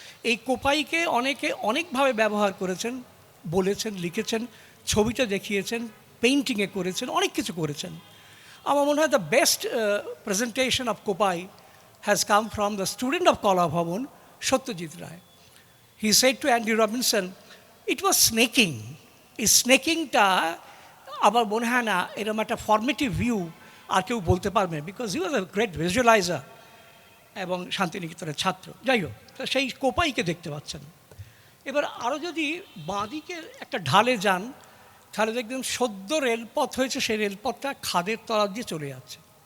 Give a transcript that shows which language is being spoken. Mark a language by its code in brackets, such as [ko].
[bn] এই কোপাইকে অনেকে অনেকভাবে ব্যবহার করেছেন, বলেছেন, লিখেছেন, ছবিটা দেখিয়েছেন, পেইন্টিংয়ে করেছেন, অনেক কিছু করেছেন। আমার মনে হয় [en] The best presentation of Kopai has come from the student of Kala Bhavan, Satyajit Ray. He said to Andy Robinson, it was snaking. [bn] এই স্নেকিংটা আবার মনে হয় না এরকম একটা ফর্মেটিভ ভিউ আর কেউ বলতে পারবে, [en] because he was a great visualizer [bn] এবং শান্তিনিকেতনের ছাত্র। যাই হোক, সেই কোপাইকে দেখতে পাচ্ছেন। এবার আরও যদি বাঁদিকে একটা ঢালে যান, তাহলে দেখবেন সদ্য রেলপথ হয়েছে, সেই রেলপথটা খাদের তলা দিয়ে চলে যাচ্ছে।